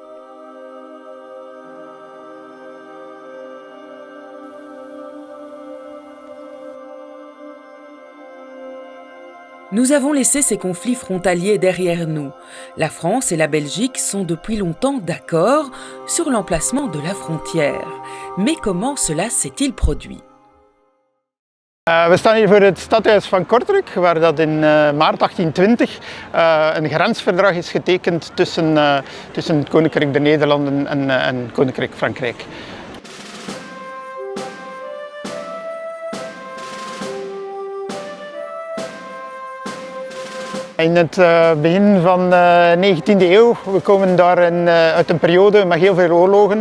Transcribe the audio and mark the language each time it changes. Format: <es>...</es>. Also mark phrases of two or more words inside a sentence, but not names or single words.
<fr>Nous avons laissé ces conflits frontaliers derrière nous. La France et la Belgique sont depuis longtemps d'accord sur l'emplacement de la frontière. Mais comment cela s'est-il produit?</fr> <nl>We staan hier voor het stadhuis van Kortrijk, waar dat in maart 1820 een grensverdrag is getekend tussen het Koninkrijk der Nederlanden en Koninkrijk Frankrijk. In het begin van de 19e eeuw, we komen daar uit een periode met heel veel oorlogen.</nl>